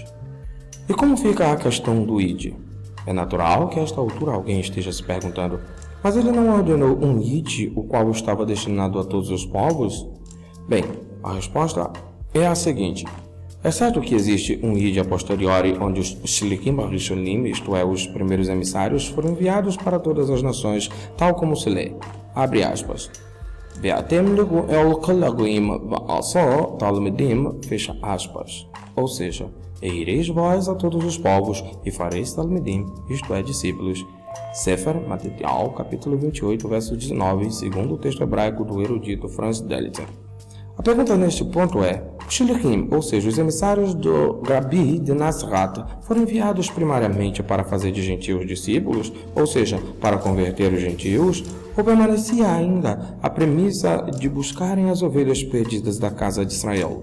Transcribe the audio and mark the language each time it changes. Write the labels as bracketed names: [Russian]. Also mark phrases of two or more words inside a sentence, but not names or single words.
[Portuguese] E como fica a questão do ide? É natural que a esta altura alguém esteja se perguntando, mas ele não ordenou um ide, o qual estava destinado a todos os povos? Bem, a resposta é a seguinte. É certo que existe um ide a posteriori onde os [Hebrew] שליחים ראשונים, [Portuguese] isto é, os primeiros emissários, foram enviados para todas as nações, tal como se lê. Abre aspas. [Hebrew] ואתם לכו אל כל הגויים ועשו תלמידים, [Portuguese] fecha aspas. Ou seja, e ireis vós a todos os povos e fareis talmidim, isto é, discípulos. Sefer Matityahu, capítulo 28, verso 19, segundo o texto hebraico do erudito Franz Delitzsch. A pergunta neste ponto é, os Shlichim, ou seja, os emissários do Rabbi de Nasrat, foram enviados primariamente para fazer de gentios discípulos, ou seja, para converter os gentios, ou permanecia ainda a premissa de buscarem as ovelhas perdidas da casa de Israel?